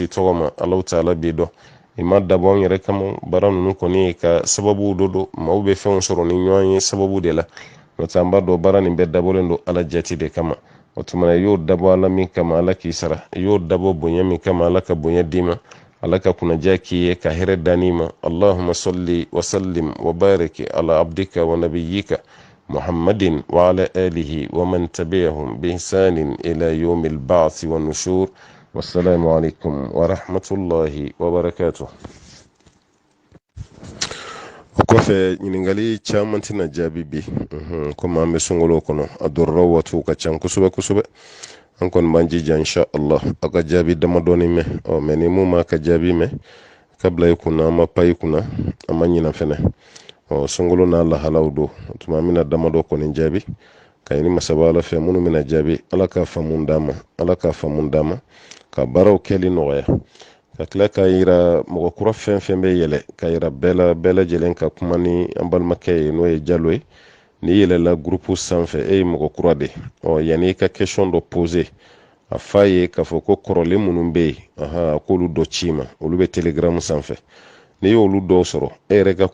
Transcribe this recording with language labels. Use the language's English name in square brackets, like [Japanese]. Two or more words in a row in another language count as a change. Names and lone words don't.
[Bambara] tɔgɔ ma alaw taala b'i dɔn i ma dabɔ anw yɛrɛ kama baara ninnu kɔni ye ka sababu do don maaw bɛ fɛnw sɔrɔ ni ɲɔgɔn ye sababu de la n'o tɛ an b'a dɔn baara nin bɛɛ dabɔlen don ala jati de kama o tuma i y'o dabɔ ala min kama ala k'i sara i y'o dabɔ bonya min kama ala ka bonya d'i ma ala ka kunnaja k'i ye ka hɛrɛ dan'i ma [Arabic] اللهم صل وسلم وبارك على عبدك ونبيك محمد وعلى آله ومن تبعهم بإحسان إلى يوم البعث والنشور والسلام عليكم ورحمة الله وبركاته. [Bambara] Kofe ɲiningali caman tɛna jaabi bi komi an bɛ sunkalo kɔnɔ a dɔrɔrɔ waatiw ka ca kosɛbɛ kosɛbɛ an kɔni b'an jija [Arabic] إن شاء الله [Bambara] a ka jaabi damadɔni mɛn mɛ ni mun m'a ka jaabi mɛn ka bila i kunna an ma pa i kunna an ma ɲina fɛnɛ sunkalo n'a lahalaw don tuma an bɛna damadɔ kɔni jaabi ka ɲini masaba ala fɛ minnu bɛna jaabi ala ka faamu d'an ma ala ka faamu d'an ma ka baaraw kɛli nɔgɔya ka tila ka yira mɔgɔ kura fɛn fɛn bɛ yɛlɛ ka yira bɛɛ lajɛlen ka kuma ni an balimakɛ ye n'o ye Jalo ye n'i yɛlɛla groupe sanfɛ e ye mɔgɔ kura de yanni i ka question dɔ poser a f'a ye k'a fɔ ko kɔrɔlen minnu bɛ yen k'olu dɔ ci ma olu bɛ telegram sanfɛ n'i y'olu dɔw sɔrɔ e yɛrɛ ka